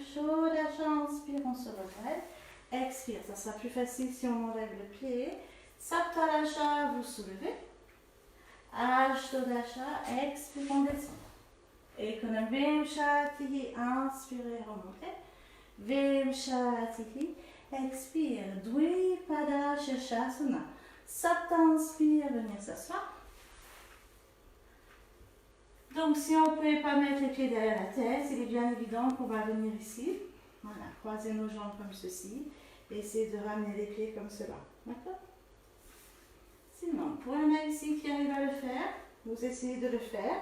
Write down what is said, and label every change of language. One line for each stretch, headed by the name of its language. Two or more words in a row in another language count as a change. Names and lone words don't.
French: Shodasha, inspire, on se relève. Expire, ça sera plus facile si on enlève le pied. Saptalasha, vous soulevez. Ashtodasha, expire, on descend. Ekonavimshatihi, inspirez, remontez. Vimshatihi, expire.
Sanskrit: Dvipada Shashasana. Sapta,
French: inspire, venir s'asseoir. Donc, si on ne peut pas mettre les pieds derrière la tête, il est bien évident qu'on va venir ici. Voilà, croiser nos jambes comme ceci. Et essayer de ramener les pieds comme cela. D'accord? Sinon, pour un ici qui arrive à le faire, vous essayez de le faire.